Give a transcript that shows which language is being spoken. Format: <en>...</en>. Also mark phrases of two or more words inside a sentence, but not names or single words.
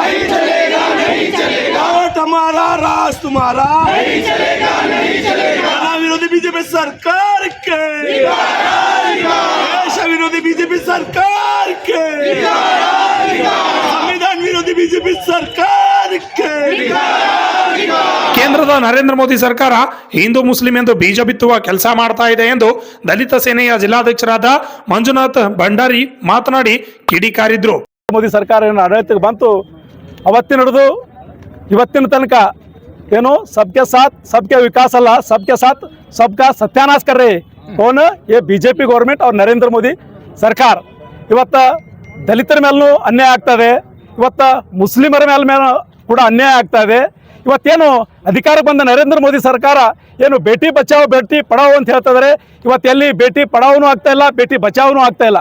<hi>वोट हमारा राज तुम्हारा विरोधी बीजेपी सरकार के देश विरोधी बीजेपी सरकार के संविधान विरोधी बीजेपी सरकार के</hi> <kn>ಕೇಂದ್ರದ ನರೇಂದ್ರ ಮೋದಿ ಸರ್ಕಾರ ಹಿಂದೂ ಮುಸ್ಲಿಂ ಎಂದು ಬೀಜ ಬಿತ್ತುವ ಕೆಲಸ ಮಾಡ್ತಾ ಇದೆ ಎಂದು ದಲಿತ ಸೇನೆಯ ಜಿಲ್ಲಾಧ್ಯಕ್ಷರಾದ ಮಂಜುನಾಥ್ ಭಂಡಾರಿ ಮಾತನಾಡಿ ಕಿಡಿಕಾರಿದ್ರು. ಮೋದಿ ಸರ್ಕಾರ ಏನು ಆಡಳಿತಕ್ಕೆ ಬಂತು ಅವತ್ತಿನ ಹಿಡಿದು ಇವತ್ತಿನ ತನಕ ಏನು</kn> <hi>सबके साथ सबके विकास ಅಲ್ಲ, सबके साथ सबका सत्यानाश कर रहे कौन ये बीजेपी गवर्नमेंट और नरेंद्र मोदी ಸರ್ಕಾರ.</hi> <kn>ಇವತ್ತ ದಲಿತರ ಮೇಲೂ ಅನ್ಯಾಯ ಆಗ್ತದೆ, ಇವತ್ತ ಮುಸ್ಲಿಮರ ಮೇಲೆ ಕೂಡ ಅನ್ಯಾಯ ಆಗ್ತಾ ಇದೆ. ಇವತ್ತೇನು ಅಧಿಕಾರಕ್ಕೆ ಬಂದ ನರೇಂದ್ರ ಮೋದಿ ಸರ್ಕಾರ ಏನು</kn> <hi>बेटी बचाओ बेटी पढ़ाओ</hi> <kn>ಅಂತ ಹೇಳ್ತಾ ಇದ್ದಾರೆ. ಇವತ್ತು ಎಲ್ಲಿ ಬೇಟಿ ಪಡಾವೂ ಆಗ್ತಾ ಇಲ್ಲ, ಬೇಟಿ ಬಚಾವೂ ಆಗ್ತಾ ಇಲ್ಲ.</kn>